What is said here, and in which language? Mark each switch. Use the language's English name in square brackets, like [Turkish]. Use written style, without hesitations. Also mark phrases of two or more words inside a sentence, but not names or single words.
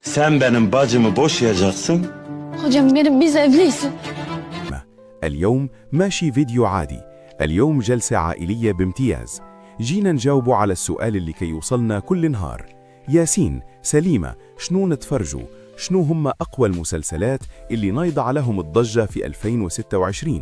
[Turkish] Sen benim bacımı boşayacaksın. Hocam benim biz evliyiz. [Arabic] اليوم ماشي فيديو عادي. اليوم جلسة عائلية بامتياز. جينا نجاوبوا على السؤال اللي كي يوصلنا كل نهار. ياسين، سليمة، شنو نتفرجوا؟ شنو هم أقوى المسلسلات اللي نايضة لهم الضجة في 2026؟